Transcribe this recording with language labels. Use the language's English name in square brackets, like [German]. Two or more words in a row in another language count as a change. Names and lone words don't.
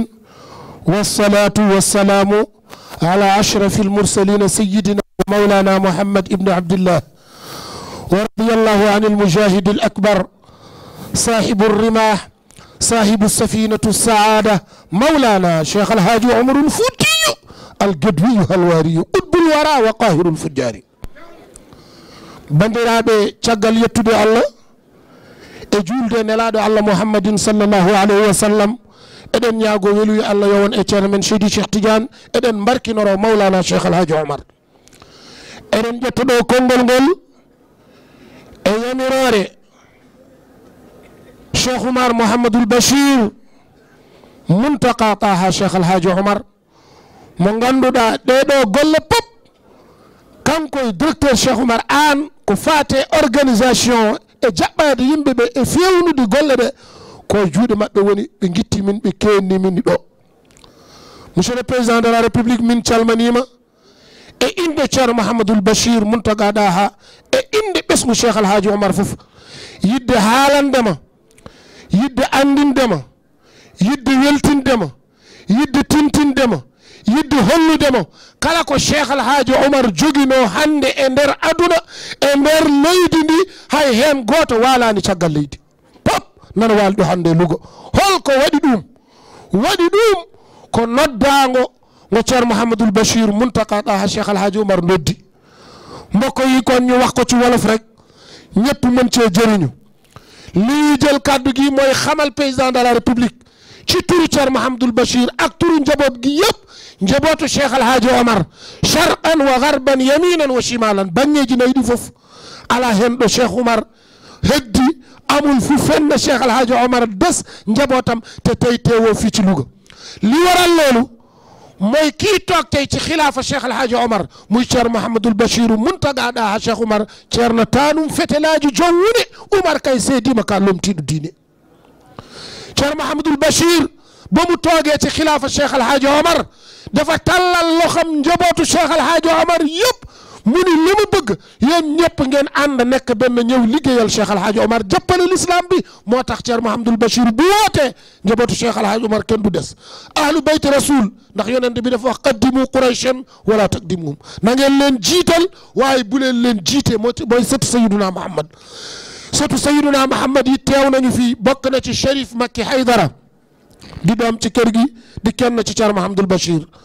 [Arabic] والصلاة والسلام على أشرف المرسلين سيدنا مولانا محمد ابن عبد الله ورضي الله عن المجاهد الأكبر صاحب الرماح صاحب السفينة السعادة مولانا شيخ الحاج عمر الفوتي القدوي الواري قطب الورى وقاهر الفجار [Fula] bandiraɓe caggal yettude Allah e julde nelaɗo Allah Muhammadin [Arabic] صلى الله عليه وسلم [Fula] eɗen ñaago weluyo Allah yowon e ceerno men Seydi Cheikh Tidiane eɗen barkinoro Mawlana Cheikh Alhaji Omar eɗen ƴettoɗo konngol ngol e yamirore Cheikh Oumar Mouhamadoul Bachir Muntaka Taha Cheikh Alhaji Omar mo ganduɗa ɗeɗo golle pop kanko e directeur Cheikh Oumar an ko fate organisation e jaɓɓade yimɓeɓe e fewnude golle ɗe ko juuɗe maɓɓe woni ɓe guitti min ɓe kenni min ɗo monsieur [French] le président de la république [Fula] min calmanima e inde ceerno Mouhamadoul Bachir Muntaka Taha e inde ɓesgu Cheikh Alhaji Omar foof yidde haalandema yidde andindema yidde weltindema yidde tintindemo yidde holludemo kala ko cheikh alhaji oumar jogino hande e nder aduna e nder leydi ndi hay hen goto walani caggal leydi pop nana walɗo hande lugo holko waɗi ɗum ko noddago ngo ceerno mouhamadoul bachir muntaka ɗa ha cheikh alhaji oumar noddi [Wolof] mbokk yi kon ñu wax ko ci wolof rek ñëpp mën cee jëriñu li jël kàddu gi mooy xamal [French] président de la république [Wolof] ci turu ceerno mouhamadoul bachir ak turu njaboot gi yëpp njabootu cheikh alhaji oumar [Arabic] شرقا وغربا يمينا وشمالا [Fula] bangeji nayɗi fof ala hen ɗo cheikh oumar heddi [Wolof] amul fu fenn cheikh alhaji oumar des njabootam te tey teewoo fii ci Louga li waral loolu mooy kii toog tey ci xilaafa cheikh alhaji oumar muy ceerno mouhamadoul bachir muntaga ɗa ha cheikh oumar [Fula] ceerno tanum fetelaji jowwude oumar kay seedima ka lomtiɗo diine [Wolof] ceerno mouhamadoul bachir ba mu toogee ci xilaafa cheikh alhaji oumar dafa tàllal loxam njabootu cheikh alhaji oumar yëpp mu ni li mu bëgg yéen ñëpp ngeen ànd nekk benn ñëw liggéeyal cheikh alhaji oumar jàppale l'islam bi moo tax ceerno mouhamadoul bachir bu wootee njabootu cheikh alhaji oumar kenn du des [Arabic] أهل بيت رسول [Wolof] ndax yonent bi dafa wax [Arabic] قدموا قريشا ولا تقدموهم [Wolof] na ngeen leen jiital waaye bu leen jiite mooy sëtu sayiduna muhammad sëtu sayiduna muhammad yi teew nañu fii bokk na ci Cherif Makki Haydara di doom ci kër gi di kenn ci ceerno mouhamadoul bachir